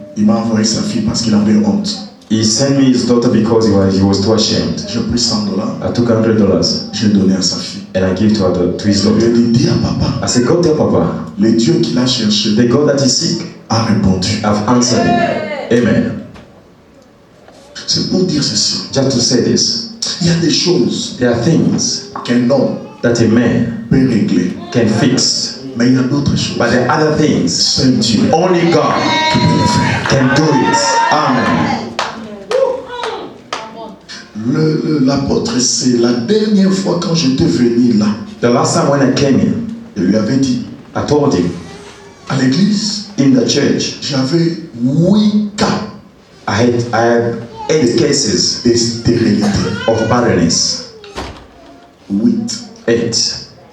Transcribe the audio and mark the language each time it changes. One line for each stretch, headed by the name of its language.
French: il m'a envoyé sa fille parce qu'il avait honte.
English: he sent me his daughter because he was too ashamed.
French: J'ai pris $100.
English: I took $100
French: J'ai donné à sa fille.
English: and I gave to his
French: Je lui ai
English: daughter.
French: dit, dis à papa,
English: I said, go tell Papa,
French: le Dieu qu'il a cherché
English: the God that is sick,
French: a répondu.
English: I've answered him. Amen.
French: C'est pour dire ceci.
English: Just to say this,
French: Il y a des choses
English: there are things
French: qu'un homme
English: that a man
French: peut régler,
English: can fix,
French: Mais il y a d'autres choses.
English: But there are other things.
French: Seul Dieu
English: Only God
French: qui peut le faire.
English: can do it. Amen.
French: L'apôtre, c'est la dernière fois quand j'étais venu là,
English: The last time when I came here,
French: je lui avais dit,
English: I told him
French: à l'église,
English: in the church,
French: j'avais 8 cas
English: I had 8 cases
French: de stérilité.
English: of barrenness. 8. 8.